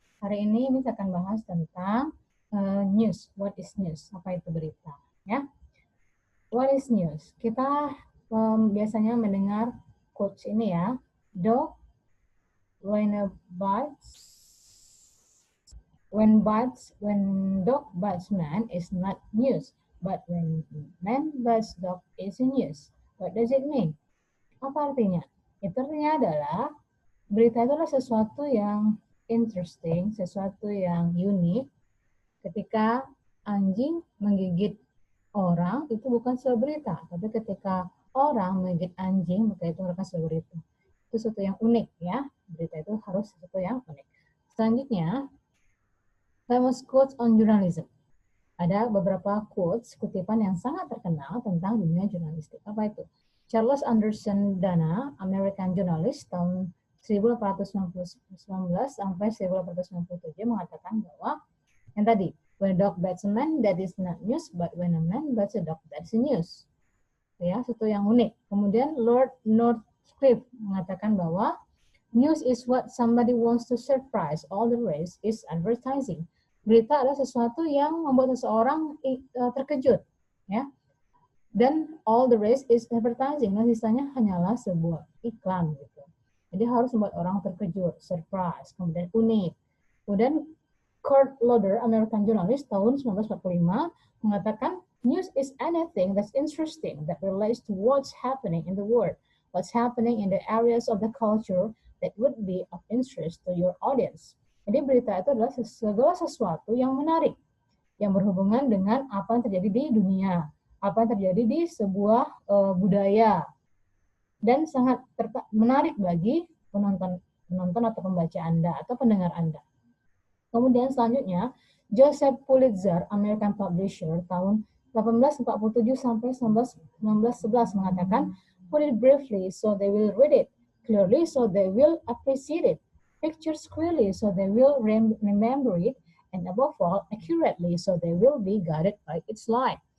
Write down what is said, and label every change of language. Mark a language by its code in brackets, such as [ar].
[id] Hari ini kita akan bahas tentang news. [en] What is news? [id] Apa itu berita? Ya. [en] What is news? [id] Kita biasanya mendengar quotes ini ya. [en] Dog when a bites when dog bites man is not news, but when man bites dog is news. What does it mean? [id] Apa artinya? Itu artinya adalah berita itu adalah sesuatu yang interesting, sesuatu yang unik. Ketika anjing menggigit orang, itu bukan sebuah berita. Tapi ketika orang menggigit anjing, maka itu merupakan sebuah berita. Itu sesuatu yang unik ya. Berita itu harus sesuatu yang unik. Selanjutnya, [en] famous quotes on journalism. [id] Ada beberapa quotes, kutipan yang sangat terkenal tentang dunia jurnalistik. Apa itu? [en] Charles Anderson Dana, American journalist, [id] tahun 1819 sampai 1897 mengatakan bahwa yang tadi, [en] when a dog bites a man, that is not news, but when a man bites a dog, that's news. [id] Ya, sesuatu yang unik. Kemudian Lord Northcliffe mengatakan bahwa [en] news is what somebody wants to surprise, all the rest is advertising. [id] Berita adalah sesuatu yang membuat seseorang terkejut, ya. [en] Dan all the rest is advertising. [id] Nah, sisanya hanyalah sebuah iklan gitu. Jadi harus membuat orang terkejut, surprise, kemudian unik. [en] Kemudian Kurt Loder, American journalist tahun 1945 mengatakan news is anything that's interesting that relates to what's happening in the world, what's happening in the areas of the culture that would be of interest to your audience. [id] Jadi berita itu adalah segala sesuatu yang menarik, yang berhubungan dengan apa yang terjadi di dunia, apa yang terjadi di sebuah budaya, dan sangat menarik bagi penonton atau pembaca Anda atau pendengar Anda. Kemudian selanjutnya, [en] Joseph Pulitzer, American publisher, tahun 1847 sampai 1911 mengatakan, put it briefly so they will read it, clearly so they will appreciate it, pictures clearly so they will remember it, and above all, accurately so they will be guided by its light.